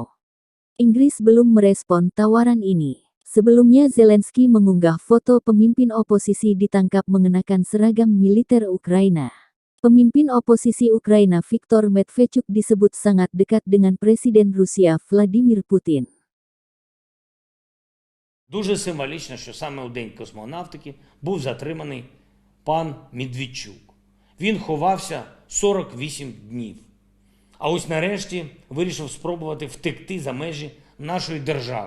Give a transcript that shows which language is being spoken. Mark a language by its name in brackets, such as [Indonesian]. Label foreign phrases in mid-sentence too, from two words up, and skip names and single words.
[Indonesian] Inggris belum merespon tawaran ini. Sebelumnya Zelensky mengunggah foto pemimpin oposisi ditangkap mengenakan seragam militer Ukraina. Pemimpin oposisi Ukraina Viktor Medvedchuk disebut sangat dekat dengan Presiden Rusia Vladimir Putin. [Ukrainian] Дуже символічно, що саме у День космонавтики був затриманий пан Медведчук. Він ховався 48 днів. А ось нарешті вирішив спробувати втекти за межі нашої держави.